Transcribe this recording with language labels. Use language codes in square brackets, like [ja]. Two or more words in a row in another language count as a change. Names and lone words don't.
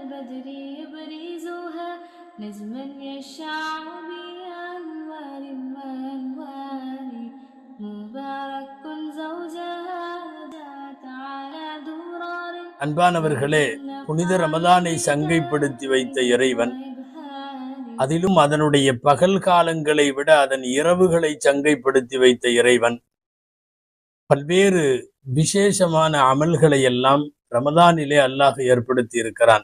[ar] بدري يبرزها نجما يشع بأنوار وأنوار مبارك زوجها ذات على درار. [ta] அன்பானவர்களே, புனித ரமதானை சங்கைப்படுத்தி வைத்த இறைவன் அதிலும் அதனுடைய பகல் காலங்களை விட அதன் இரவுகளை சங்கைப்படுத்தி வைத்த இறைவன் பல்வேறு விசேஷமான அமல்களை எல்லாம் ரமதானிலே அல்லாஹ் ஏற்படுத்தி இருக்கிறான்.